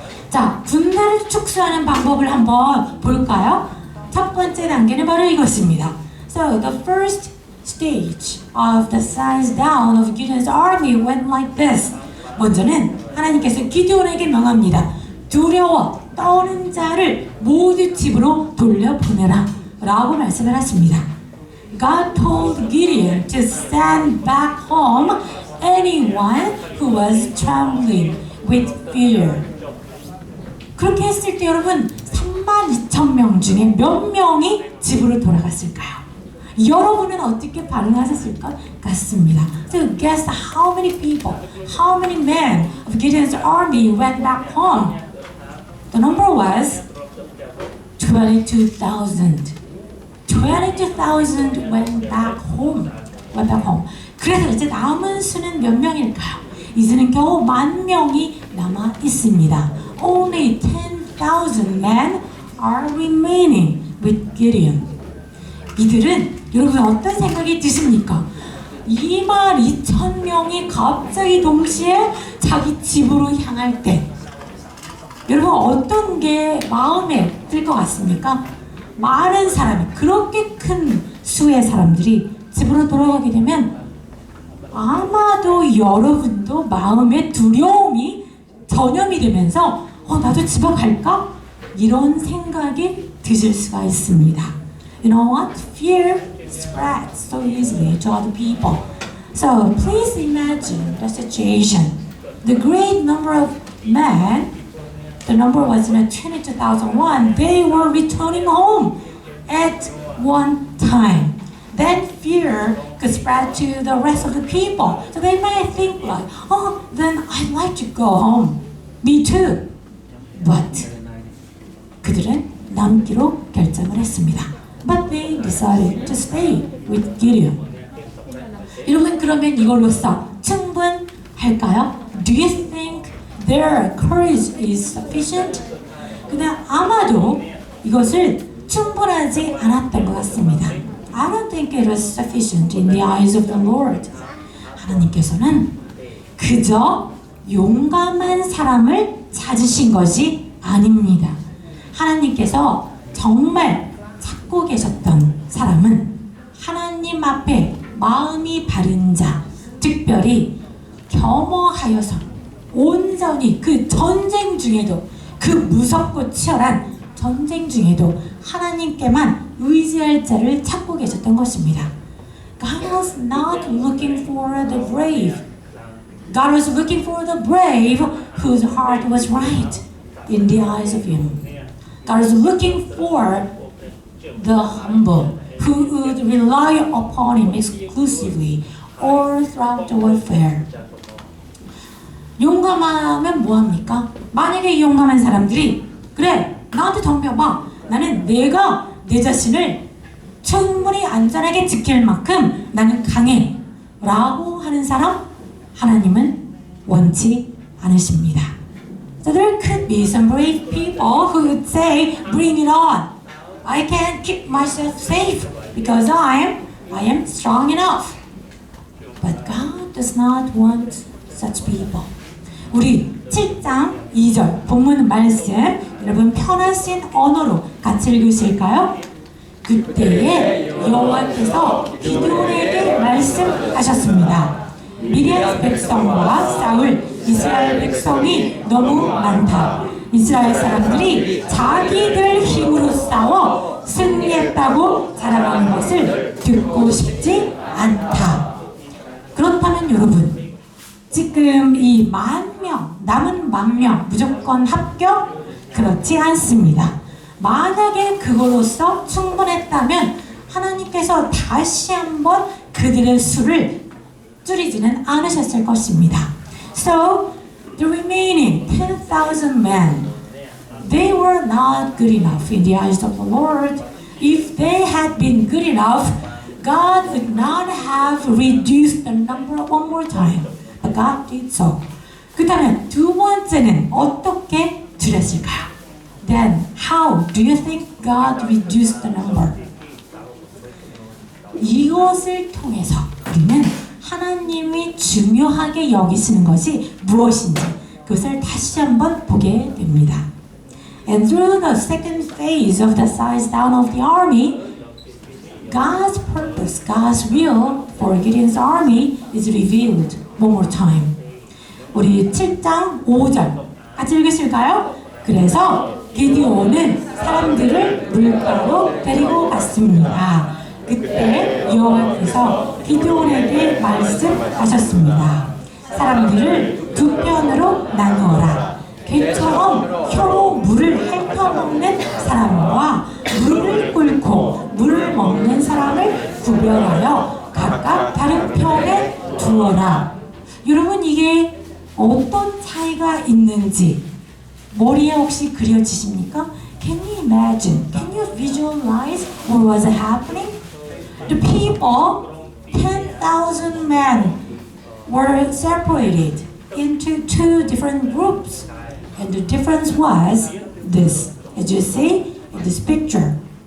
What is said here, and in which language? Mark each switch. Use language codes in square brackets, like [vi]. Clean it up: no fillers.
[ko] 자, 군대를 축소하는 방법을 한번 볼까요? 첫 번째 단계는 바로 이것입니다. [en] So the first stage of the size down of Gideon's army went like this. [ko] 먼저는 하나님께서 기드온에게 명합니다. 두려워 떠는 자를 모두 집으로 돌려보내라 라고 말씀을 하십니다. [en] God told Gideon to send back home anyone who was trembling with fear. [ko] 그렇게 했을 때 여러분 32,000명 중에 몇 명이 집으로 돌아갔을까요? 여러분은 어떻게 반응하셨을 것 같습니다. [en] So guess how many people, how many men of Gideon's army went back home? The number was 22,000. 22,000 went back home. Went back home. [ko] 그래서 이제 남은 수는 몇 명일까요? 이제는 겨우 10,000명이 남아 있습니다. [en] Only 10,000 men are remaining with Gideon. [ko] 이들은 여러분 어떤 생각이 드십니까? 22,000명이 갑자기 동시에 자기 집으로 향할 때 여러분 어떤 게 마음에 들 것 같습니까? 많은 사람이 그렇게 큰 수의 사람들이 집으로 돌아가게 되면 아마도 여러분도 마음에 두려움이 전염이 되면서 나도 집에 갈까? 이런 생각이 드실 수가 있습니다. [en] You know what? Fear spreads so easily to other people. So please imagine the situation. The great number of men, the number was 22,001, they were returning home at one time. Then fear could spread to the rest of the people. So they might think like, then I'd like to go home. Me too. [ko] But 그들은 남기로 결정을 했습니다. [en] But they decided to stay with Gideon. [ko] 여러분 그러면 이걸로써 충분할까요? [en] Do you think their courage is sufficient? [ko] 그냥 아마도 이것을 충분하지 않았던 것 같습니다. [en] I don't think it was sufficient in the eyes of the Lord. [ko] 하나님께서는 그저 용감한 사람을 찾으신 것이 아닙니다. 하나님께서 정말 찾고 계셨던 사람은 하나님 앞에 마음이 바른 자, 특별히 겸허하여서 온전히 그 전쟁 중에도 그 무섭고 치열한 전쟁 중에도 하나님께만 의지할 자를 찾고 계셨던 것입니다. [en] God was not looking for the brave. God was looking for the brave whose heart was right in the eyes of Him. God was looking for the humble who would rely upon Him exclusively all throughout the warfare. [ko] 용감하면 뭐합니까? 만약에 이 용감한 사람들이 그래 나한테 덤벼봐. 나는 내가 내 자신을 충분히 안전하게 지킬 만큼 나는 강해 라고 하는 사람 하나님은 원치 않으십니다. [en] So there could be some brave people who would say, bring it on. I can keep myself safe because I am strong enough. But God does not want such people. [ko] 우리 7장 2절 본문 말씀 여러분 편하신 언어로 같이 읽으실까요? 그때에 여호와께서 기드온에게 말씀하셨습니다. 미디안 백성과 싸울 이스라엘 백성이 너무 많다. 이스라엘 사람들이 자기들 힘으로 싸워 승리했다고 자랑하는 것을 듣고 싶지 않다. 그렇다면 여러분 지금 이 10,000명, 남은 10,000명 무조건 합격? 그렇지 않습니다. 만약에 그거로서 충분했다면 하나님께서 다시 한번 그들의 수를 줄이지는 않으셨을 것입니다. [en] So, the remaining 10,000 men, they were not good enough in the eyes of the Lord. If they had been good enough, God would not have reduced the number one more time. But God did so. [ko] 그렇다면 두 번째는 어떻게 줄였을까요? [en] Then how do you think God reduced the number? [ko] 이것을 통해서 우리는 하나님이 중요하게 여기시는 것이 무엇인지 그것을 다시 한번 보게 됩니다. [en] And through the second phase of the size down of the army, God's purpose, God's will for Gideon's army is revealed one more time. [ko] 우리 7장 5절 같이 읽으실까요? 그래서 기드온은 사람들을 물가로 데리고 갔습니다. 그때 여호와께서 기드온에게 말씀하셨습니다. 사람들을 두 편으로 나누어라. 개처럼 혀로 물을 핥아먹는 사람과 물을 끓고 물을 먹는 사람을 구별하여 각각 다른 편에 두어라. 여러분, 이게 어떤 차이가 있는지 머리에 혹시 그려지십니까? [en] Can you imagine? Can you visualize what was happening? The people, 10,000 men, were separated into two different groups. And the difference was this. As you see in this picture.